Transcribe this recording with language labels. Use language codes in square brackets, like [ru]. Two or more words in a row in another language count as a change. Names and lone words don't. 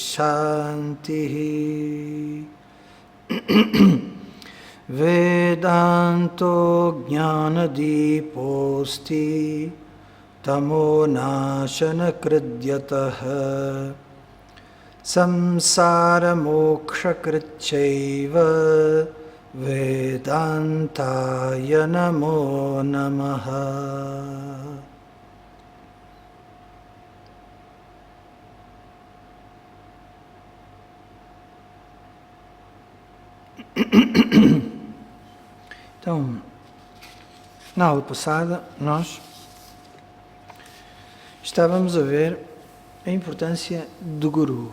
[sa] Shanti Vedanto Jnanadiposti Tamo Nashana Kridyataha Samsara Moksha Kritchaiva Vedantaya Namo Namaha. [pt] Então, na aula passada, nós estávamos a ver a importância do Guru.